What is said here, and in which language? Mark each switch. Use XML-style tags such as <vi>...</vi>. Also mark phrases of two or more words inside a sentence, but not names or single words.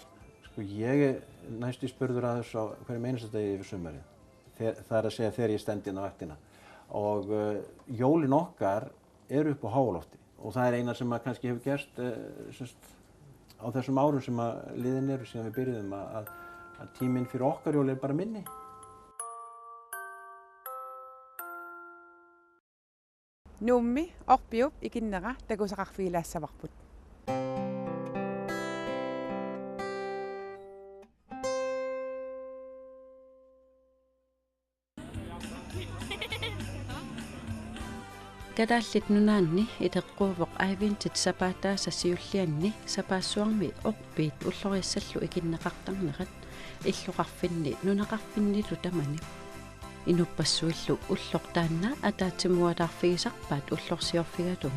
<is>Sko ég næstu spurður að þessu á hverjum einasta degi yfir sumarið. Það er að segja þegar ég stend inn á vaktina. Og jólin okkar eru upp á háalofti og það er eina sem kannski hefur gerst á þessum árum sem liðin eru síðan við byrjuðum að tíminn fyrir okkar jól er bara minni.</is> <kl>Nummi oppiup ikinnera tagusaqarfiilaassavarbut. Kadallit nunaanni iteqquuvoq aivintit sapaataa sassiullianni sapaassuarmi orpiit ulloriassallu ikinneqartarnerat illuqarfinni nunaqarfinnilu tamani inuppassuillu ullortaanna ataatimualarfigisarpaat ullorsiorfigatugu</kl>